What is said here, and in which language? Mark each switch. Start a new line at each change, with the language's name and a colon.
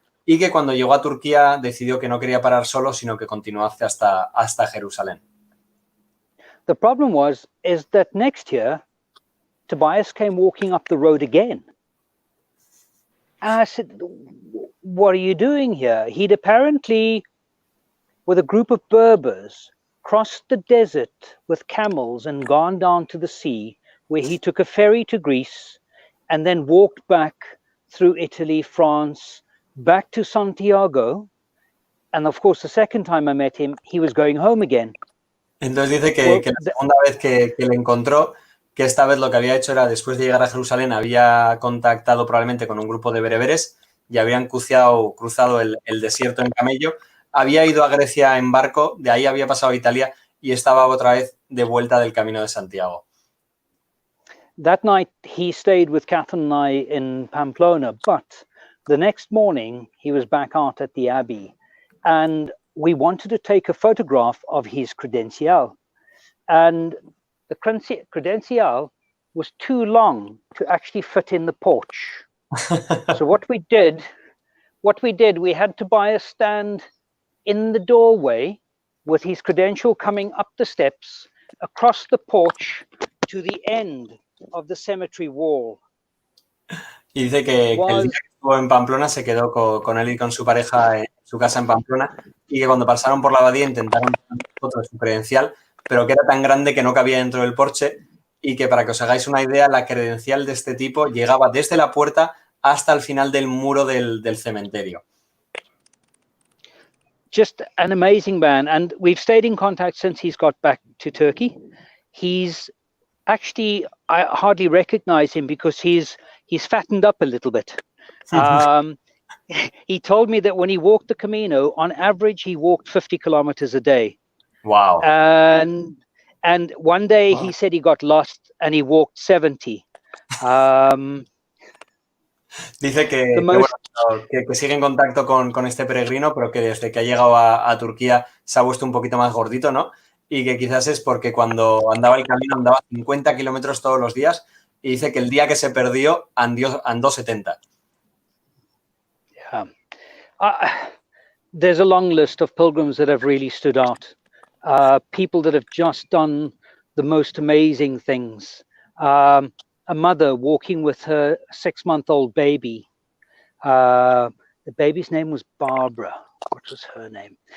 Spanish: Y que cuando llegó a Turquía decidió que no quería parar solo, sino que continuase hasta Jerusalén.
English: The problem is that next year, Tobias came walking up the road again. And I said, what are you doing here? He'd apparently, with a group of Berbers, crossed the desert with camels and gone down to the sea, where he took a ferry to Greece and then walked back through Italy, France, back to Santiago. And of course, the second time I met him, he was going home again.
Spanish: Entonces dice que la segunda vez que le encontró, que esta vez lo que había hecho era, después de llegar a Jerusalén, había contactado probablemente con un grupo de bereberes y habían cruzado el desierto en camello, había ido a Grecia en barco, de ahí había pasado a Italia y estaba otra vez de vuelta del Camino de Santiago.
English: That night he stayed with Catherine and I in Pamplona, but the next morning he was back out at the Abbey, and we wanted to take a photograph of his credenzial, and the credenzial was too long to actually fit in the porch. So what we did, we had Tobias stand in the doorway with his credential coming up the steps, across the porch to the end of the cemetery wall.
Spanish: Y dice que el día que estuvo en Pamplona se quedó con él y con su pareja en su casa en Pamplona, y que cuando pasaron por la abadía intentaron tomar foto de su credencial, pero que era tan grande que no cabía dentro del porche, y que, para que os hagáis una idea, la credencial de este tipo llegaba desde la puerta hasta el final del muro del cementerio.
English: Just an amazing man, and we've stayed in contact since he's got back to Turkey. He's actually, I hardly recognize him because he's fattened up a little bit. He told me that when he walked the Camino, on average, he walked 50 kilometers a day. Wow. And one day he said he got lost and he walked 70.
Spanish: Dice que sigue en contacto con este peregrino, pero que desde que ha llegado a Turquía se ha vuelto un poquito más gordito, ¿no? Y que quizás es porque cuando andaba el camino andaba 50 kilómetros todos los días, y dice que el día que se perdió andó 70.
English: Yeah. There's a long list of pilgrims that have really stood out. People that have just done the most amazing things. A mother walking with her 6-month-old baby. The baby's name was Barbara. What was her name?